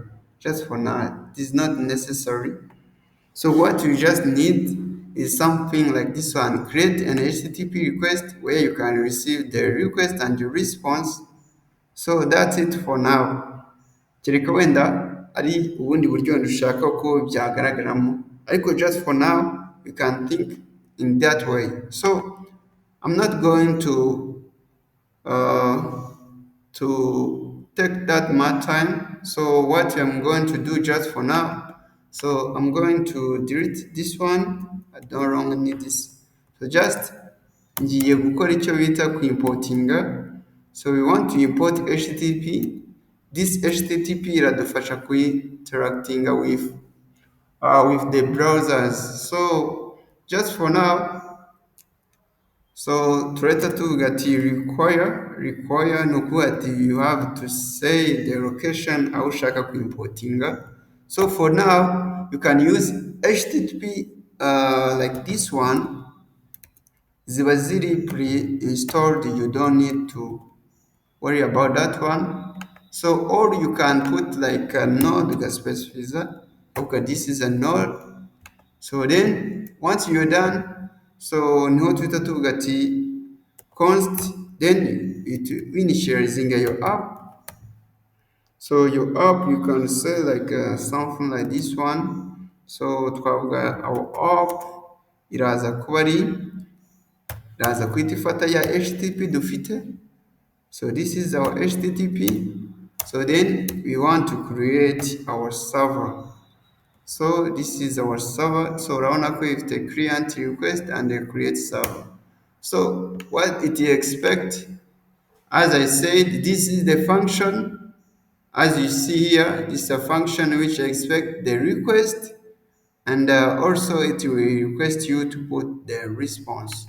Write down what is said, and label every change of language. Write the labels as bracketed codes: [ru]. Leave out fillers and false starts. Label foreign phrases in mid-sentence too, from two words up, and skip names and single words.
[en] Just for now, it is not necessary. So what you just need is something like this one. Create an HTTP request where you can receive the request and the response. So that's it for now. [rw] Kereka wenda ari ubundi buryo ushaka ko byagaragaramo. [en] Ariko just for now, you can think in that way. So I'm not going to take that much time. So what I'm going to do just for now, so I'm going to delete this one. I don't longer need this. So just [rw] ngiye gukora icyo bita ku importinga. [en] So we want to import HTTP. This HTTP [rw] iradufasha ku interactinga [en] with the browsers. So just for now, so [rw] tureta tuvuga ati [en] require [rw] ni ukuvuga ati [en] you have to say the location [rw] aho ushaka kuimportinga. [en] So for now you can use HTTP like this one, [rw] ziba ziri [en] pre-installed, you don't need to worry about that one. So or you can put like a node specifier. Okay, this is a node. So then once you're done, so [rw] niho tuhita tuvuga ati [en] const, then it initializing your app. So your app you can say like something like this one. [rw] So twavuga [en] our app [rw] iraza kuba ari iraza kwita ifata ya http dufite. [en] So this is our http. So then we want to create our server. So this is our server. So [rw] urabona ko [en] ifite client request and a create server. So what it expect, as I said, this is the function. As you see here, this is a function which expect the request, and also it will request you to put the response.